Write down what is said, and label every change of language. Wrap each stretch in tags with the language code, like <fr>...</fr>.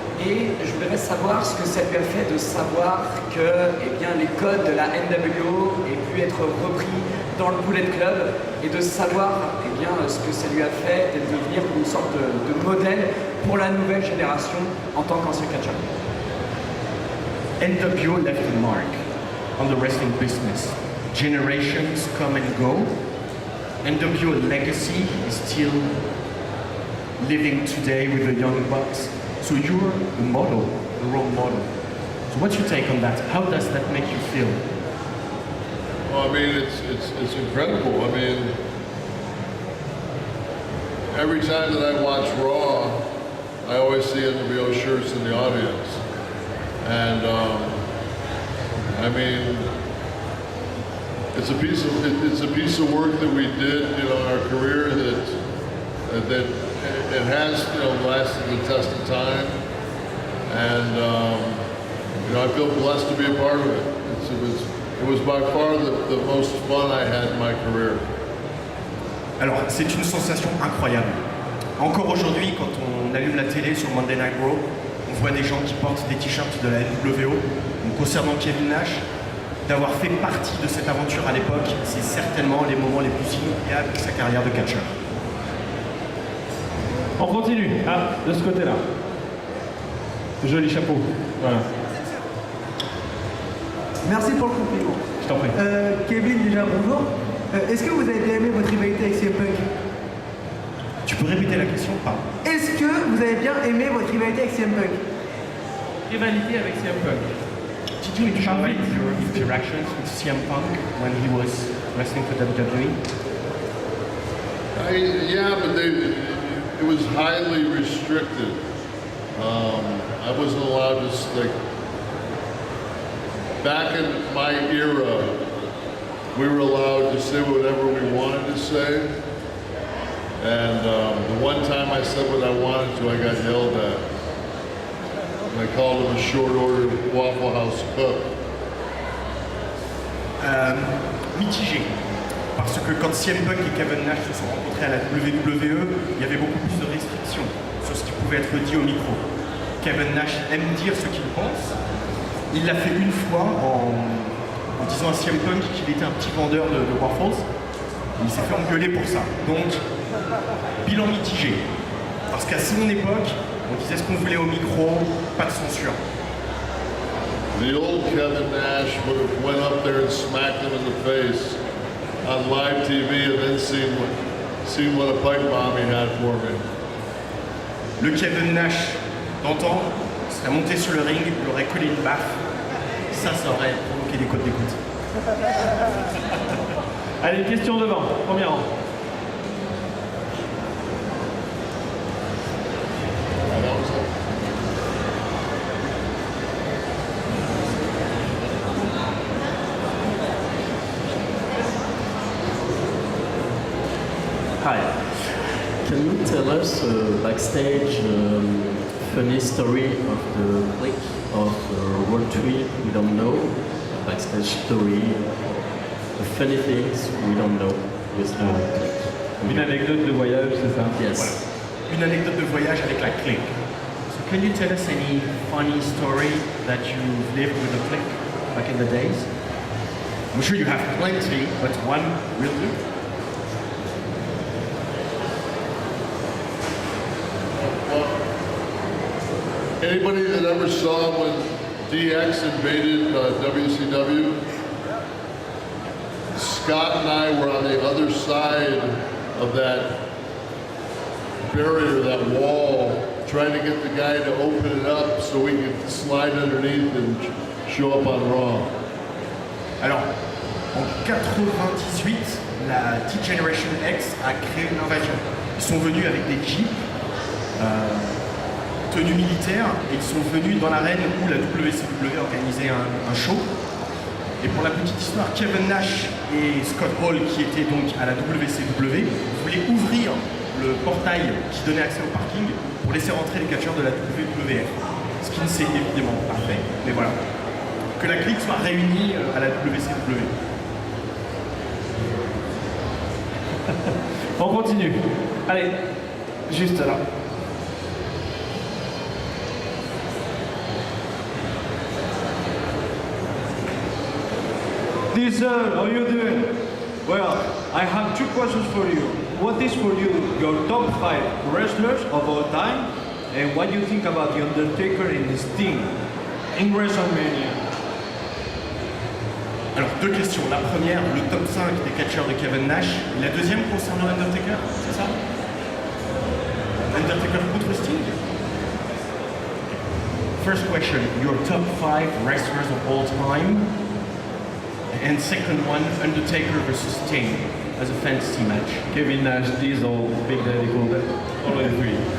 <fr>Et je voudrais savoir ce que ça lui a fait de savoir que les codes de la NWO aient pu être repris dans le Bullet Club et de savoir ce que ça lui a fait de devenir une sorte de modèle pour la nouvelle génération en tant qu'ancien catcheur.</fr> <en>NWO left a mark on the wrestling business. Generations come and go. NWO legacy is still living today with the young bucks. So you're the model, the role model. So what's your take on that? How does that make you feel? Well, I mean, it's incredible. I mean, every time that I watch Raw, I always see NWO shirts in the audience. And I mean, it's a piece of work that we did, in our career that it has, lasted the test of time, and I feel blessed to be a part of it. It was by far the most fun I had in my career.</en> <fr>Alors, c'est une sensation incroyable. Encore aujourd'hui, quand on allume la télé sur Monday Night Raw, on voit des gens qui portent des t-shirts de la NWO. Donc, concernant Kevin Nash, d'avoir fait partie de cette aventure à l'époque, c'est certainement les moments les plus inoubliables de sa carrière de catcheur. On continue, de ce côté-là. Joli chapeau. Voilà. Merci pour le compliment. Je t'en prie. Kevin, déjà bonjour. Est-ce que vous avez bien aimé votre rivalité avec CM Punk? Tu peux répéter la question? Pardon. Est-ce que vous avez bien aimé votre rivalité avec CM Punk? Rivalité avec CM Punk.</fr> <en>Did you enjoy your interactions with CM Punk when he was wrestling for WWE? Yeah, but it was highly restricted. I wasn't allowed to, like, back in my era, we were allowed to say whatever we wanted to say. And the one time I said what I wanted to, I got yelled at. And I called him a short order Waffle House cook.</en> <fr>Mitigé. Parce que quand CM Punk et Kevin Nash se sont rencontrés à la WWE, il y avait beaucoup plus de restrictions sur ce qui pouvait être dit au micro. Kevin Nash aime dire ce qu'il pense. Il l'a fait une fois en disant à CM Punk qu'il était un petit vendeur de waffles. Il s'est fait engueuler pour ça. Donc, bilan mitigé. Parce qu'à son époque, on disait ce qu'on voulait au micro, pas de censure.</fr> <en>The old Kevin Nash would have went up there and smacked him in the face on live TV and then seen what a pipe bomb he had for me.</en> <fr>Le Kevin Nash d'antan serait monté sur le ring, il aurait collé une baffe. Ça aurait provoqué des codes d'écoute. Allez, question devant, premier rang.</fr> <en>Hi. Can you tell us backstage funny story of the click of World 3 we don't know? Backstage story, the funny things we don't know with the click.</en> <fr>Une anecdote de voyage, c'est ça?</fr> <en>Yes.</en> <fr>Voilà. Une anecdote de voyage avec la clique.</fr> <en>So can you tell us any funny story that you've lived with the clique back in the days? I'm sure you have plenty, but one will do. Anybody that ever saw when DX invaded WCW? Scott and I were on the other side of that barrier, that wall, trying to get the guy to open it up so we could slide underneath and show up on Raw.</en> <fr>Alors, en 98, la T-Generation X a créé une invasion. Ils sont venus avec des jeeps, tenue militaire, et ils sont venus dans l'arène où la WCW organisait un show. Et pour la petite histoire, Kevin Nash et Scott Hall, qui étaient donc à la WCW, voulaient ouvrir le portail qui donnait accès au parking pour laisser rentrer les catcheurs de la WWF. Ce qui ne s'est évidemment pas fait, mais voilà. Que la clique soit réunie à la WCW. On continue. Allez, juste là.</fr> <en>Diesel, how you doing? Well, I have two questions for you. What is for you your top 5 wrestlers of all time? And what do you think about The Undertaker and Sting in WrestleMania?</en> <fr>Alors, deux questions. La première, le top 5 des catcheurs de Kevin Nash. Et la deuxième concernant Undertaker, c'est ça? Undertaker contre Sting?</fr> <en>First question, your top 5 wrestlers of all time. And second one, Undertaker versus Sting as a fantasy match. Kevin Nash, Diesel, Big Daddy Cool, already three.</en>